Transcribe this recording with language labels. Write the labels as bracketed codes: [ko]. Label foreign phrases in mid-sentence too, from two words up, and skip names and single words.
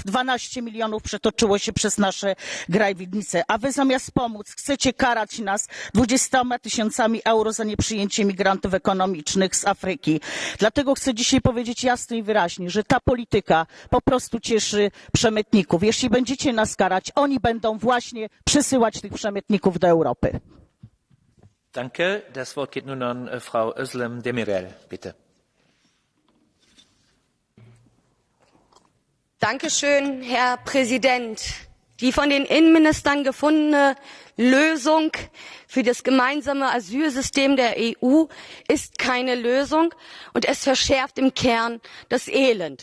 [pl] 12 milionów przetoczyło się przez nasze granice, a wy zamiast pomóc chcecie karać nas 20 tysiącami euro za nieprzyjęcie migrantów ekonomicznych z Afryki. Dlatego chcę dzisiaj powiedzieć jasno i wyraźnie, że ta polityka po prostu cieszy przemytników. Jeśli będziecie nas karać, oni będą właśnie przysyłać tych przemytników do Europy. [de] Danke. Das Wort geht nun an Frau Özlem Demirel, bitte. Dankeschön, Herr Präsident. Die von den Innenministern gefundene Lösung für das gemeinsame Asylsystem der EU ist keine Lösung und es verschärft im Kern das Elend.